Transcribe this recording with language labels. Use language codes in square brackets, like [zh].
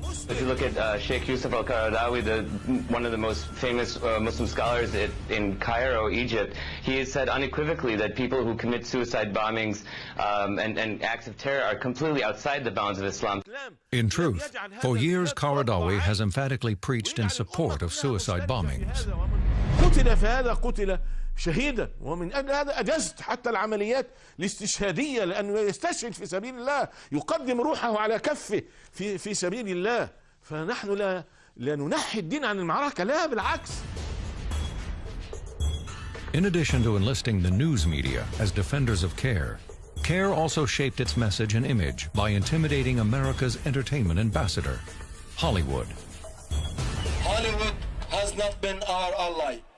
[en] If you look at Sheikh Yusuf al-Qaradawi, one of the most famous Muslim scholars in Cairo, Egypt, he has said unequivocally that people who commit suicide bombings and acts of terror are completely outside the bounds of Islam. In truth, for years Qaradawi has emphatically preached in support of suicide bombings. [ar] شهيدا ومن أجل هذا أجزت حتى العمليات الاستشهادية لأنه يستشهد في سبيل الله يقدم روحه على كفه في سبيل الله فنحن لا ننحي الدين عن المعركة لا بالعكس. [en] In addition to enlisting the news media as defenders of CARE, CARE also shaped its message and image by intimidating America's entertainment ambassador, Hollywood. Hollywood has not been our ally.